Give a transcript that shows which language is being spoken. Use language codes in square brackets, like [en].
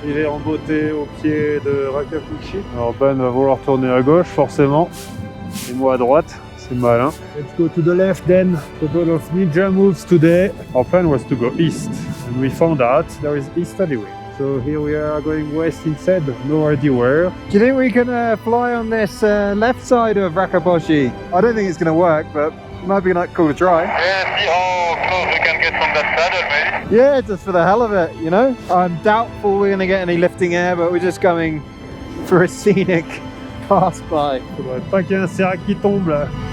[fr] Il est en beauté au pied de Rakaposhi. Alors Ben va vouloir tourner à gauche forcément, et moi à droite. C'est malin. [en] Let's go to the left then. Couple of ninja moves today. Our plan was to go east, and we found out there is easterly wind. So here we are going west instead, no idea where. Do you think we can fly on this left side of Rakaposhi? I don't think it's going to work, but it might be cool to try. Yeah, see how close we can get from that saddle, maybe? Yeah, just for the hell of it, you know? I'm doubtful we're going to get any lifting air, but we're just going for a scenic pass by. [fr] Faudrait pas qu'il y ait un sérac qui tombe là.